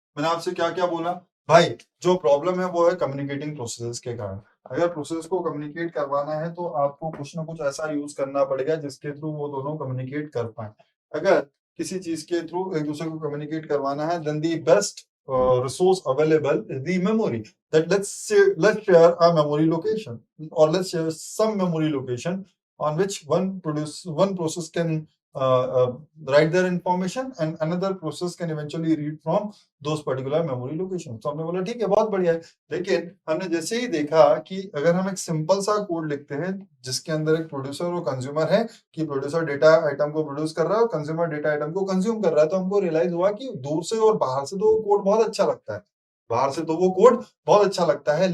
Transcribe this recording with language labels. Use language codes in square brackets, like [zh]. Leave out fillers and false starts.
[hi] मैंने आपसे क्या क्या बोला भाई? जो प्रॉब्लम है वो है कम्युनिकेटिंग प्रोसेस के कारण। अगर प्रोसेस को कम्युनिकेट करवाना है तो आपको कुछ ना कुछ ऐसा यूज करना पड़ेगा जिसके थ्रू वो दोनों कम्युनिकेट कर पाए। अगर किसी चीज के थ्रू एक दूसरे को कम्युनिकेट करवाना है, [en] Then the best resource available is the memory. That let's share a memory location, or let's share some memory location on which one process can write their information and another process can eventually read from those particular memory location. [hi] तो हमने बोला ठीक है, बहुत बढ़िया है। लेकिन हमने जैसे ही देखा कि अगर हम एक सिंपल सा कोड लिखते हैं जिसके अंदर एक प्रोड्यूसर और कंज्यूमर है, कि प्रोड्यूसर डेटा आइटम को प्रोड्यूस कर रहा है और कंज्यूमर डेटा आइटम को कंज्यूम कर रहा है, तो हमको रियलाइज हुआ कि दूर से और बाहर से तो वो कोड बहुत अच्छा लगता है, बाहर से तो वो कोड बहुत अच्छा लगता है।